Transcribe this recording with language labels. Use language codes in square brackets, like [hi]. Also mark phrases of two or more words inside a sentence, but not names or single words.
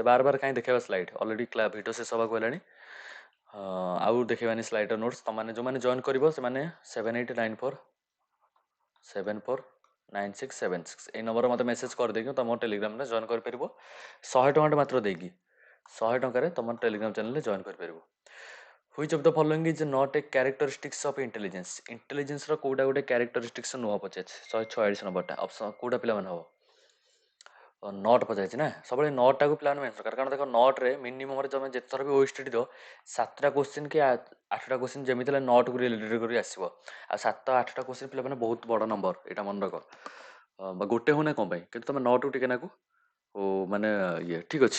[or] ବାର କାହିଁ ଦେଖେଇବା ସ୍ଲାଇଡ଼ ଅଲରେଡ଼ି ଭିଡ଼ିଓ ଶେଷ ହେବାକୁ ହେଲାଣି ଆଉ ଦେଖେଇବାନି ସ୍ଲାଇଡ଼ର ନୋଟ୍ସ ତୁମମାନେ ଯେଉଁମାନେ ଜଏନ୍ କରିବ ସେମାନେ 7894749676 ଏଇ ନମ୍ବରରେ ମୋତେ ମେସେଜ୍ କରିଦେଇକି ତୁମ ଟେଲିଗ୍ରାମରେ ଜଏନ୍ କରିପାରିବ 100 ଟଙ୍କାଟେ ମାତ୍ର ଦେଇକି 100 ଟଙ୍କାରେ ତୁମ ଟେଲିଗ୍ରାମ ଚ୍ୟାନେଲରେ ଜଏନ୍ କରିପାରିବ। [en] Which of the following is not a characteristics of intelligence? [or] ଇଣ୍ଟେଲିଜେନ୍ସର କୋଉଟା ଗୋଟେ କ୍ୟାରେକ୍ଟରିଷ୍ଟିକ୍ସ ନୁହଁ ପଚାରିଛି 146 ନମ୍ବରଟା ଅପସନ୍ କୋଉଟା ପିଲାମାନେ ହବ ନଟ୍ ପଚାରିଛି ନା ସବୁବେଳେ ନଟ୍ଟାକୁ ପିଲାମାନେ ମେନ୍ସନ୍ କର କାରଣ ଦେଖ ନଟ୍ରେ ମିନିମମ୍ରେ ତୁମେ ଯେତେଥର ବି ଓଏସଟିଟି ଦିଅ 7ଟା କୋଶ୍ଚିନ୍ କି 8ଟା କୋଶ୍ଚିନ୍ ଯେମିତି ହେଲେ ନଟ୍କୁ ରିଲେଟେଡ୍ କରି ଆସିବ ଆଉ 7-8ଟା କୋଶ୍ଚିନ୍ ପିଲାମାନେ ବହୁତ ବଡ଼ ନମ୍ବର ଏଇଟା ମନେ ରଖ ବା ଗୋଟେ ହଉନା କ'ଣ ପାଇଁ କିନ୍ତୁ ତୁମେ ନଟ୍କୁ ଟିକେ ନାକୁ ମାନେ ଇଏ ଠିକ୍ ଅଛି।